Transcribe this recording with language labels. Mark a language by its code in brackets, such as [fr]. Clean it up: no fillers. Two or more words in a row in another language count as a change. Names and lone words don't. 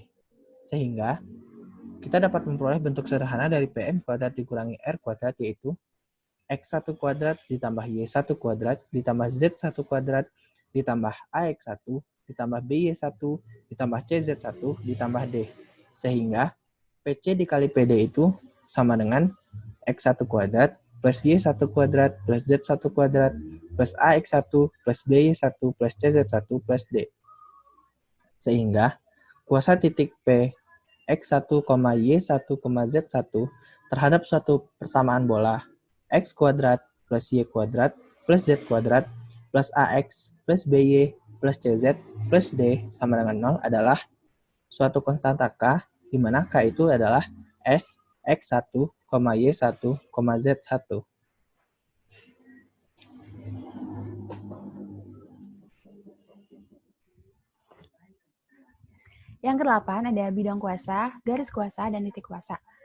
[id] Sehingga kita dapat memperoleh bentuk sederhana dari PM kuadrat dikurangi R kuadrat, yaitu X1 kuadrat ditambah Y1 kuadrat ditambah Z1 kuadrat ditambah AX1 ditambah BY1 ditambah CZ1 ditambah D. Sehingga PC dikali PD itu sama dengan X1 kuadrat plus Y1 kuadrat plus Z1 kuadrat plus AX1 plus BY1 plus CZ1 plus D. Sehingga kuasa titik P X1, Y1, Z1 terhadap suatu persamaan bola X kuadrat plus Y kuadrat plus Z kuadrat plus AX plus BY plus CZ plus D sama dengan 0 adalah suatu konstanta K, di mana K itu adalah S, X1, Y1, Z1. Yang ke-8 ada bidang kuasa, garis kuasa, dan titik kuasa.